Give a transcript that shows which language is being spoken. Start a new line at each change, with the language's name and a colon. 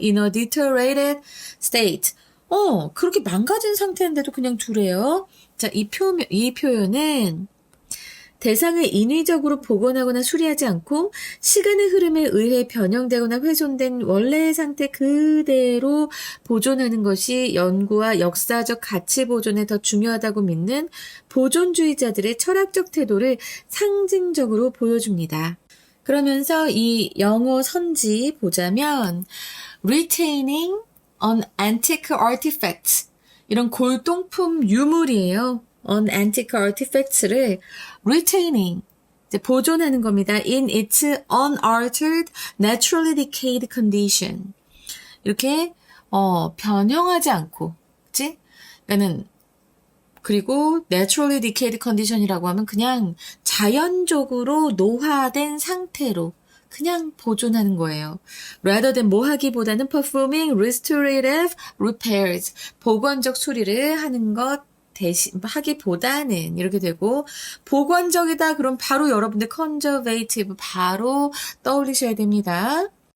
English: in a deteriorated state.
Korean: 그렇게 망가진 상태인데도 그냥 두래요. 자, 이 표현은 대상을 인위적으로 복원하거나 수리하지 않고 시간의 흐름에 의해 변형되거나 훼손된 원래의 상태 그대로 보존하는 것이 연구와 역사적 가치 보존에 더 중요하다고 믿는 보존주의자들의 철학적 태도를 상징적으로 보여줍니다. 그러면서 이 영어 선지 보자면
English: retaining an antique artifact
Korean: 이런 골동품 유물이에요.
English: on antique artifacts를 retaining,
Korean: 이제 보존하는 겁니다.
English: in its unaltered, naturally decayed condition.
Korean: 이렇게, 변형하지 않고, 그치? 그리고
English: naturally decayed condition
Korean: 이라고 하면 그냥 자연적으로 노화된 상태로 그냥 보존하는 거예요.
English: rather than
Korean: 뭐 하기보다는
English: performing restorative repairs,
Korean: 복원적 수리를 하는 것 하기보다는 이렇게 되고 보건적이다 그럼 바로 여러분들 conservative 바로 떠올리셔야 됩니다.